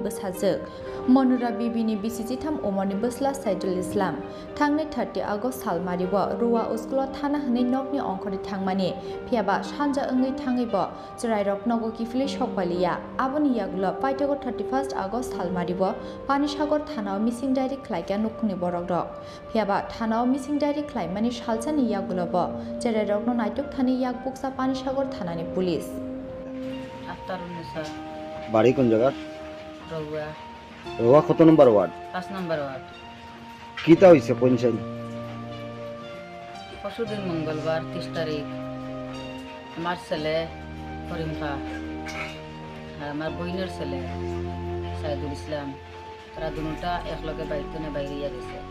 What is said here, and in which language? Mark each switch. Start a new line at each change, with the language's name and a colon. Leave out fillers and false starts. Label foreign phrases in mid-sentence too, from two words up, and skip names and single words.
Kok Borok: बोसाजोक मनुरा बिबिनि बिसिसि थाम उमरनि बोसला साइदुल इस्लाम थांनाय 30 आगस्ट सालमारिब रुवा उस्कुल थाना हनै नकनि अंखरि थांमानि फियाबा सानजा ओङै थाङैब जरायरक नगो किफिलि सकबालिया आबनि यागुल पाइटगो 31 आगस्ट सालमारिब पानिसागर थानाव मिसिं डायरि खलाइका नुखुनि बरक दक फियाबा थानाव मिसिं डायरि खलाइमानि सालसानि यागुलब जरायरकनो नाइटक थानि याग बुकसा पानिसागर थानानि पुलिस
Bangla: বাড়ি কোন জায়গা? রৌয়া রোয়া কত নম্বর ওয়ার্ড? 5 নম্বর ওয়ার্ড।
Sylheti: কিতা হইছে পঞ্চায়েত? পরশুদিন মঙ্গলবার 30 তারিখ আমার ছেলে করিম খা আর আমার বইনের ছেলে সাইদুল ইসলাম তারা দুটা একলগে বাড়িতে না বাইরে গেছে।